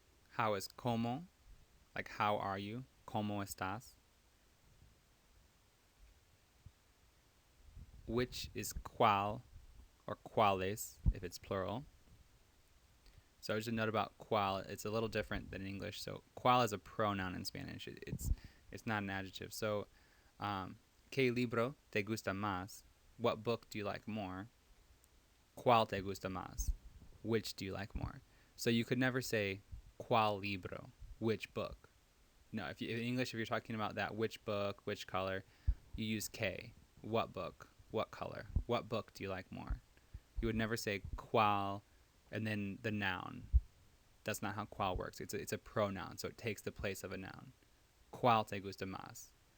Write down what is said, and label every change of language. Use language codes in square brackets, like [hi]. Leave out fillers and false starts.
[en] How is cómo? Like how are you? [es] ¿Cómo estás? [en] Which is cuál or cuáles if it's plural. So just a note about cuál. It's a little different than in English. So cuál is a pronoun in Spanish. It's not an adjective. [es] So ¿qué libro te gusta más? [en] What book do you like more? [es] ¿Cuál te gusta más? [en] Which do you like more? So you could never say ¿cuál libro? Which book? No, in English, if you're talking about that which book, which color, you use que. What book? What color? What book do you like more? You would never say cuál and then the noun. That's not how cuál works. It's a pronoun, so it takes the place of a noun. [es] ¿Cuál te gusta más?